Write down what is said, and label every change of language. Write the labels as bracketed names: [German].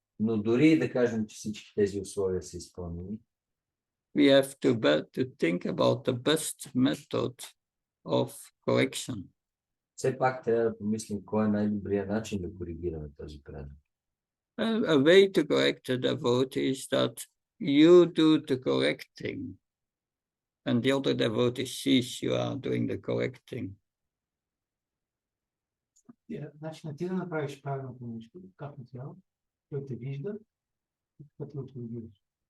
[Bulgarian] Но дори да кажем, че всички тези условия са изпълнени, [English] we have to think about the best method of correction. [Bulgarian] все пак трябва да помислим кой е най-добрият начин да коригираме този предан. [English] A way to correct the devotee is that you do the correcting and the other devotee sees you are doing the correcting. [Bulgarian] Значи ти да направиш правилното нещо, както трябва, той те вижда, като го коригираш.